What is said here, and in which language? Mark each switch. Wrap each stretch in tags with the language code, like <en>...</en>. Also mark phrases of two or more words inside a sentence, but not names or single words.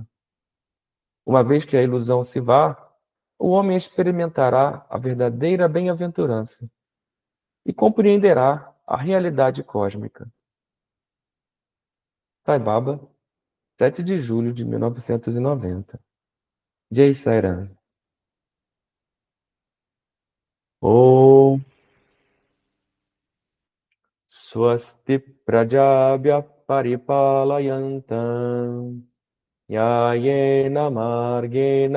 <pt>Uma vez que a ilusão se vá, o homem experimentará a verdadeira bem-aventurança e compreenderá a realidade cósmica. Sai Baba, 7 de julho de 1990. Jai Sairam.</pt> <sa>ओम् स्वस्ति प्रजाभ्यः परिपालयन्तां न्याय्येन मार्गेण</sa>